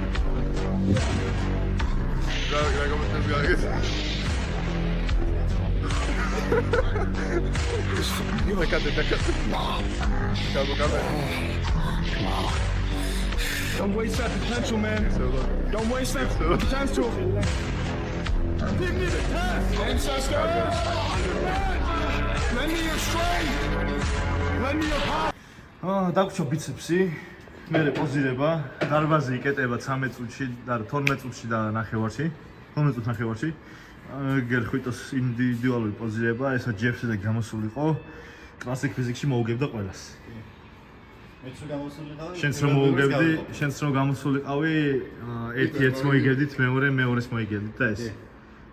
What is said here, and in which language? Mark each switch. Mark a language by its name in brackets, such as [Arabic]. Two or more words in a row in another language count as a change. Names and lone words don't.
[English] Don't waste that potential, man. Don't waste that potential. Give me the test, ancestors. Lend me your strength. Lend me your power. [Georgian] დაგვრჩა ბიცეპსი, მერე პოზირება, დარბაზი იკეტება 13 წუთში და 12 წუთში და ნახევარში, 12 წუთი ნახევარში. გერხვიტოს ინდივიდუალური პოზირება, ესა ჯეფსი და გამოსულიყო. კლასიკ ფიზიკში მოუგებდა ყველას. შენც რომ მოუგებდი, შენც რომ გამოსულიყავი, ერთ-ერთს მოიგებდით, მეორეს მოიგებდით და ეს.